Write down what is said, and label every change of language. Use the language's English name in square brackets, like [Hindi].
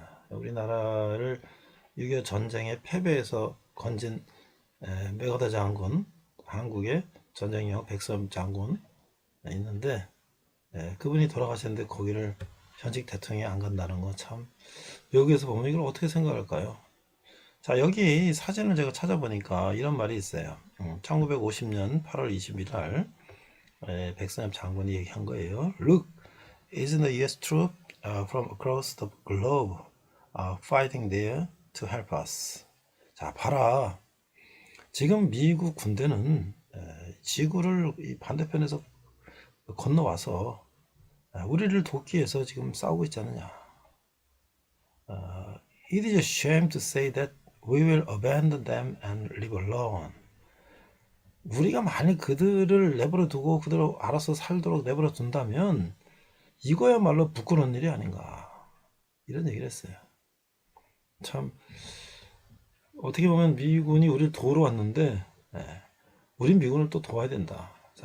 [Korean] 우리나라를 6.25 전쟁의 패배에서 건진 메가더 장군, 한국의 전쟁영 백선 장군 있는데 그분이 돌아가셨는데 거기를 현직 대통령이 안 간다는 건 참 여기에서 보면 이걸 어떻게 생각할까요? 자, 여기 사진을 제가 찾아보니까 이런 말이 있어요. 1950년 8월 20일 날 백선엽 장군이 얘기한 거예요. [English] Look, isn't the US troop from across the globe fighting there to help us? [Korean] 자, 봐라. 지금 미국 군대는 지구를 이 반대편에서 건너와서 우리를 돕기 위해서 지금 싸우고 있지 않느냐. [English] It is a shame to say that we will abandon them and live alone. [Korean] 우리가 만약 그들을 내버려 두고 그대로 알아서 살도록 내버려 둔다면 이거야말로 부끄러운 일이 아닌가 이런 얘기를 했어요. 참 어떻게 보면 미군이 우리를 도우러 왔는데 우린 미군을 또 도와야 된다. 자,